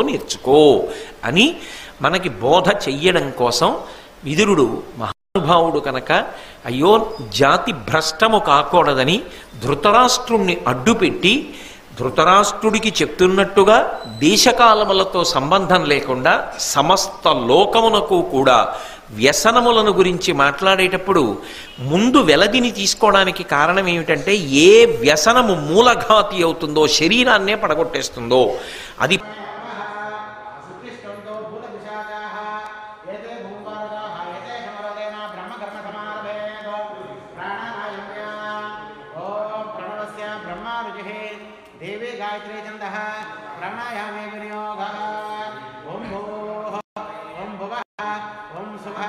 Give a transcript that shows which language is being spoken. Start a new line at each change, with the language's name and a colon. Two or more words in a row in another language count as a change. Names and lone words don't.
Telugu: నేర్చుకో అని మనకి బోధ చెయ్యడం కోసం విదురుడు మహానుభావుడు కనుక అయ్యో జాతి భ్రష్టము కాకూడదని ధృతరాష్ట్రుణ్ణి అడ్డుపెట్టి ధృతరాష్ట్రుడికి చెప్తున్నట్టుగా దేశకాలములతో సంబంధం లేకుండా సమస్త లోకమునకు కూడా వ్యసనములను గురించి మాట్లాడేటప్పుడు ముందు వెలదిని తీసుకోవడానికి కారణం ఏమిటంటే ఏ వ్యసనము మూలఘాతి అవుతుందో, శరీరాన్నే పడగొట్టేస్తుందో అది
Sanskrit: देवी गायत्री छंदः प्राणायामे विनियोगः ओम भूः ओम भुवः ओम सुभः